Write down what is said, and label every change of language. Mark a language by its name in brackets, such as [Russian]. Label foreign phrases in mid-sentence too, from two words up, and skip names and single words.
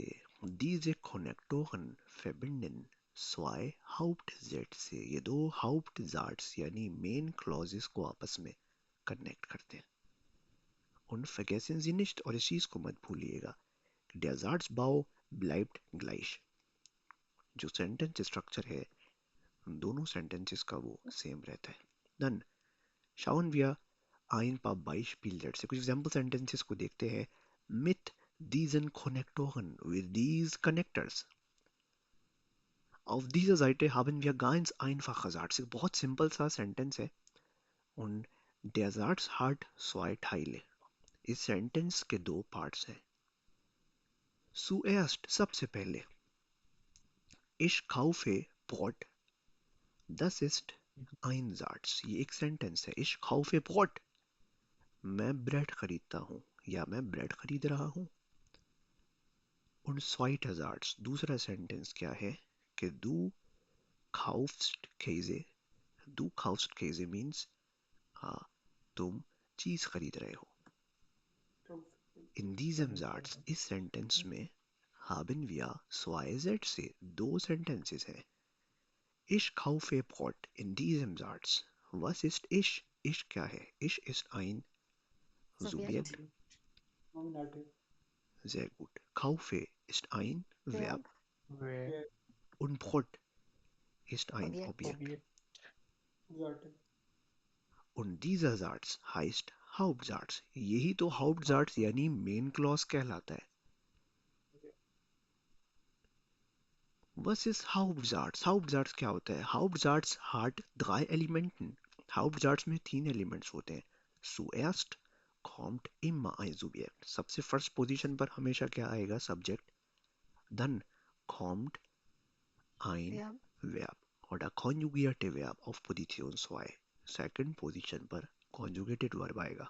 [German] Diese Konnektoren verbinden zwei Hauptsätze. [Hindi] ये दो Hauptsatz यानी [English] main clauses [Hindi] को आपस में connect करते हैं. [German] Und vergessen Sie nicht, [Hindi] और इस चीज को मत भूलिएगा, [German] der Satzbau bleibt gleich. [Hindi] जो [English] sentence structure [Hindi] है दोनों sentences का वो सेम रहता है. [German] Dann schauen wir ein paar Beispielsätze, [Hindi] कुछ [English] example sentences [Hindi] को देखते हैं. [German] Mit diesen Konnektoren, [English] with these connectors. [German] Auf dieser Seite haben wir ganz einfache Satz. [Hindi] बहुत simple सा sentence है. [German] Und der Satz hat zwei Teile. [Hindi] इस sentence के दो parts हैं. Zuerst, सबसे पहले, [German] ich kaufe Brot. Das ist ein Satz. [Hindi] ये एक sentence है. [German] Ich kaufe Brot. [Hindi] मैं ब्रेड खरीदता हूँ या मैं ब्रेड खरीद रहा हूँ. [German] Und zweiter Satz, [Hindi] दूसरा sentence क्या है कि [German] kaufst Käse. Du kaufst Käse [Hindi] means तुम चीज खरीद रहे हो. [German] In diesem Satz, [Hindi] इस sentence में [German] haben wir zwei Sätze, [Hindi] 2 Sentences हैं. [German] Ich kaufe Brot in diesem Satz. Was ist ich? Ich [Hindi] क्या है? [German] Ich ist ein Subjekt. Sehr gut. Kaufe ist ein Verb. Und Brot ist ein Objekt. Und dieser Satz heißt Hauptsatz. [Hindi] यही तो Hauptsatz यानी [English] Main Clause [Hindi] कहलाता है. [German] Was ist Hauptsatz? [Hindi] Hauptsatz क्या होता है? [German] Hauptsatz hat 3 Elementen. [Hindi] Hauptsatz में 3 Elements होते हैं. [German] Zuerst kommt immer ein Subjekt. [Hindi] सबसे [English] first position [Hindi] पर हमेशा क्या आएगा? Subject. [German] Dann kommt ein Verb oder konjugierte Verb auf Position 2. [English] Second position पर conjugated verb आएगा.